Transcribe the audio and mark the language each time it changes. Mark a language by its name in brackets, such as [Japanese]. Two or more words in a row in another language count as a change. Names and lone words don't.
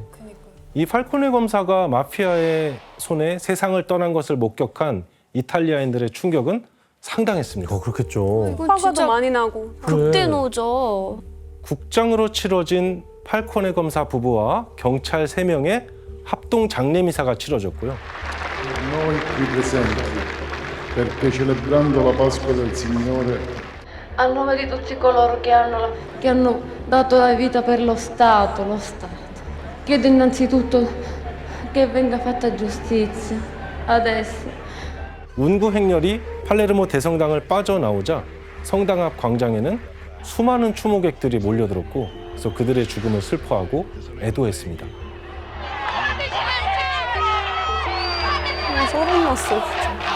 [Korean] 이 팔코네 검사가 마피아의 손에 세상을 떠난 것을 목격한 이탈리아인들의 충격은 상당했습니다. 그렇겠죠. 이건 화가 진짜 더 많이 나고. 극대노죠. 국장으로 치러진 팔코네 검사 부부와 경찰 3명의 합동 장례미사가 치러졌고요. [Italian] Noi qui presenti, perché celebrando la Pasqua del Signore, A nome di tutti coloro che hanno dato la vita per lo Stato, chiedo innanzitutto che venga fatta giustizia adesso. [Korean] 운구 행렬이 팔레르모 대성당을 빠져나오자 성당 앞 광장에는 수많은 추모객들이 몰려들었고 그래서 그들의 죽음을 슬퍼하고 애도했습니다. 소름 났어, 진짜.